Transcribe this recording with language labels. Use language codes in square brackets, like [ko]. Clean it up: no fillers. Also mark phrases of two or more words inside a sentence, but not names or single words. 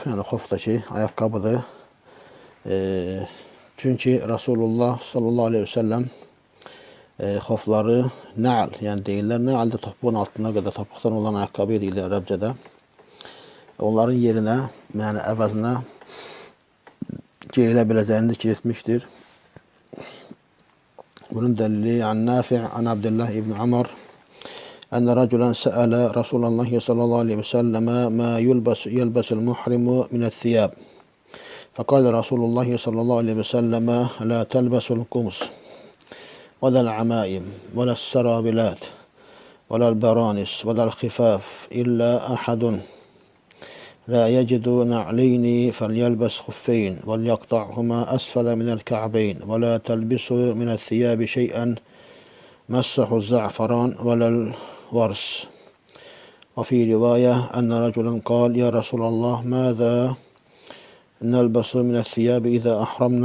[az] Yəni xof da ki, ayaqqabıdır. Çünki Rasulullah [ar] صلى الله عليه وسلم [az] xofları nə'al, yəni deyirlər. Nə'al də topuğun altına qədər topuqdan olan ayaqqabı deyirlər ərəbcədə. Onların yerinə, yəni əvəzinə geyilə biləcəyini zikr etmişdir. Bunun dəlili [ar] عن نافع عن عبد الله بن عمرو أن رجلا سأل رسول الله صلى الله عليه وسلم ما يلبس المحرم من الثياب. فقال رسول الله صلى الله عليه وسلم لا تلبسوا القمص ولا العمائم و لا السراويلات ولا البرانس ولا الخفاف إلا أحد لا يجد نعلين فليلبس خفين وليقطعهما أسفل من الكعبين ولا تلبسوا من الثياب شيئا مسه الزعفران ولا الورس وفي رواية أن رجلا قال يا رسول الله ماذا نلبس من الثياب إذا أحرمنا؟